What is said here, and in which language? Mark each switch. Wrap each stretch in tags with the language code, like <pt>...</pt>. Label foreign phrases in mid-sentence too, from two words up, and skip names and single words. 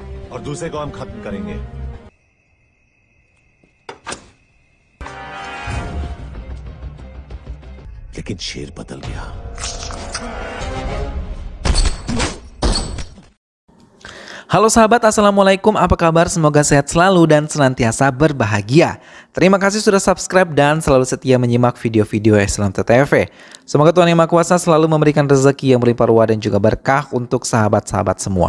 <hi>और दूसरे को हम खत्म करेंगे। लेकिन शेर बदल गया।</hi> <id>Halo sahabat, assalamualaikum, apa kabar? Semoga sehat selalu dan senantiasa berbahagia. Terima kasih sudah subscribe dan selalu setia menyimak video-video Islamtv. Semoga Tuhan Yang Maha Kuasa selalu memberikan rezeki yang berlimpah ruah dan juga berkah untuk sahabat-sahabat semua.</id>